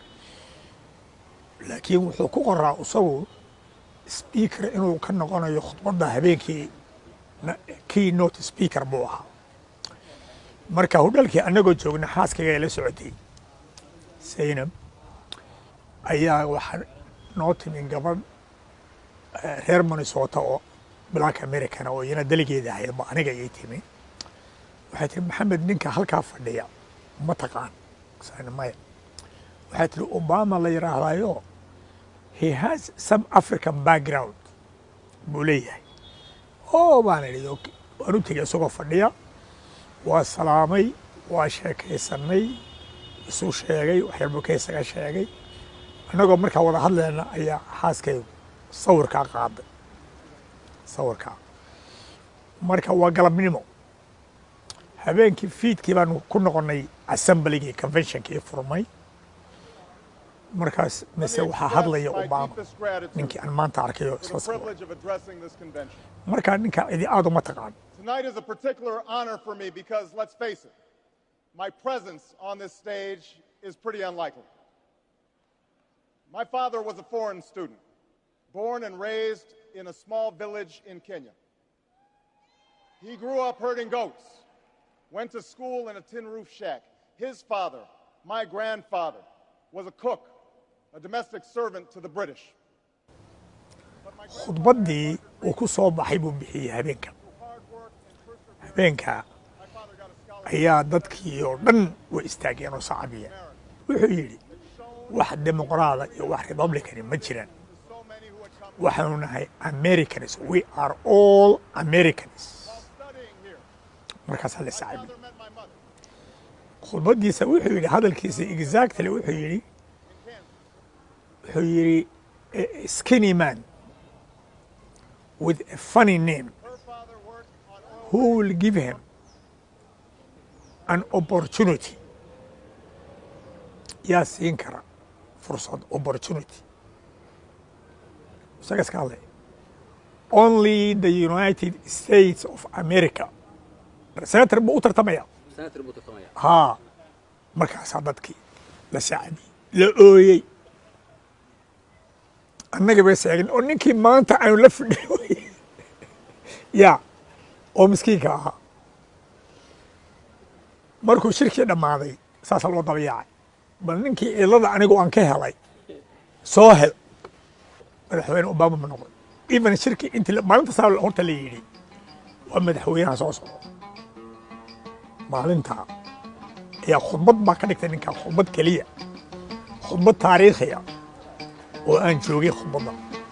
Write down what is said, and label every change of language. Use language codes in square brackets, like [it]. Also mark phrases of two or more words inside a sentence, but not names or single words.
[so] laakiin wuxuu ku qoraa isagu speaker inuu ka noqonayo khudbadda habeenkii [en] keynote speaker [so] buu ahaa marka hudheelkii anagoo joogna xaaskayga la socotay Zainab ayaa waxaa noo timi gabadh reer Minnesota oo [en] black American [so] oo iyana delegeeda ahayd ma aniga ay timi waxay tiri Maxamed ninka halkaa fadhiya ma taqaan saanamay waxay tiri Obama la yiraahdayo [en] he has some African background [so] buu leeyahay oo baan idhi waanu tegay isagoo fadhiya waa salaamay waa sheekaysanay isu sheegay waxyaalbuu ka isaga sheegay annagoo markaa wada hadlayna ayaa xaaskaygu sawirkaa qaaday sawirkaa marka waa galabnimo habeenkii fiidkii baan ku noqonnay assembligii conventionkii furmay markaas mise waxaa hadlaya Obama ninkii aan maanta arkayo isla sawir markaa ninkaa cidi aad uma taqaan [en] Tonight is a particular honor for me because, let's face it, my presence on this stage is pretty unlikely. My father was a foreign student, born and raised in a small village in Kenya. He grew up herding goats, went to school in a tin roof shack. His father, my grandfather, was a cook, a domestic servant to the British. [so] khudbaddii uu ku soo baxay buu bixiyey habeenka ayaa dadkii oo dhan way istaageen oo sacabiyeen wuxuu yidhi wax dimuqraada iyo wax republicani ma jiraan waxaanu nahay [en] Americans we are all Americans [so] markaasaa la sacabi khudbaddiisa wuxuu yidhi hadalkiisa exactly wuxuu yidhi wuxuu yidhi [en] a skinny man with a funny name Her father worked on oil. who will give him an opportunity [so] yaa siin kara fursad [en] opportunity [so] isaga iska hadlay [en] only the United States of America senator [so] buu u tartamaya senator buu tartamaya haa markaasaa dadkii la sacbiyey la ooyey annaga bay seegin oo ninkii maanta aanu la fidhay yaa oo miskiinka ahaa markuu shirkii dhammaaday saasaa loo daba yaacay bal ninkii cilada anigu aan ka helay soo hel madaxweyne obama ma noqon even shirkii intii maalinta saa horta la yidhi waa madaxweynaha soo socda maalintaa ayaa khudbad baa ka dhigtay ninkaa khudbad keliya khudbad taariikhiya oo aan joogay khudbadda